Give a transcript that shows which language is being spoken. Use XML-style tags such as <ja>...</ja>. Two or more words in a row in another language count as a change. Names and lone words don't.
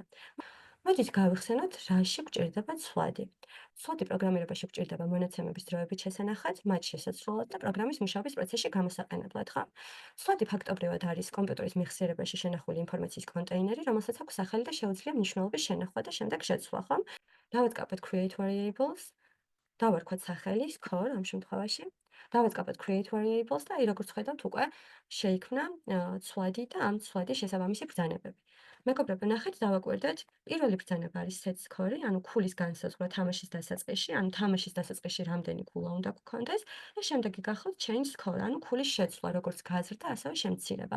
<ka>მოდით გავიხსენოთ, რაში გვჭირდება ცვლადი. ცვლადი პროგრამირებაში გვჭირდება მონაცემების დროებით შესანახად, მათ შესაძლებლად და პროგრამის მუშაობის პროცესში გამოსაყენებლად, ხო? ცვლადი ფაქტობრივად არის კომპიუტერის მეხსიერებაში შენახული ინფორმაციის კონტეინერი, რომელსაც აქვს სახელი და შეუძლია მნიშვნელობის შენახვა და შემდეგ შეცვლა, ხო? დავაწყობთ</ka> <en>create variables</en> <ka>დავარქვათ სახელი score ამ შემთხვევაში. დავაწყობთ</ka> <en>create variables</en> <ka>და აი როგორც ხედავთ უკვე შეიქმნა ცვლადი და ამ ცვლადის შესაბამისი ბრძანებები. მეგობრებო, ნახეთ დავაკვირდეთ. პირველი ბრძანება არის</ka> <en>set score,</en> <ka>ანუ ქულის განსაზღვრა თამაშის დასაწყისში, ანუ თამაშის დასაწყისში რამდენი ქულა უნდა გქონდეს და შემდეგი გახლავთ</ka> <en>change score,</en> <ka>ანუ ქულის შეცვლა, როგორც გაზრდა, ასევე შემცირება.</ka>